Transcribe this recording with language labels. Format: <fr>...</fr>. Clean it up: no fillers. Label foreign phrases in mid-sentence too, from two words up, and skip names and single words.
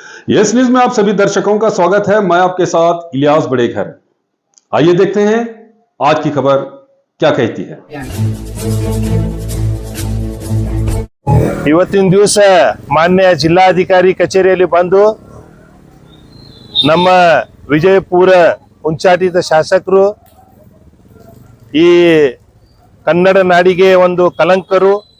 <hi>यस न्यूज में आप सभी दर्शकों का स्वागत है। मैं आपके साथ इलियास बड़ेघर। आइए देखते हैं आज की खबर क्या कहती है।</hi> <kn>ಇವತ್ತಿನ ದಿವಸ ಮಾನ್ಯ ಜಿಲ್ಲಾಧಿಕಾರಿ ಕಚೇರಿಯಲ್ಲಿ ಬಂದು ನಮ್ಮ ವಿಜಯಪುರ ಉಂಚಾಟಿತ ಶಾಸಕರು ಈ ಕನ್ನಡ ನಾಡಿಗೆ ಒಂದು ಕಲಂಕರು</kn>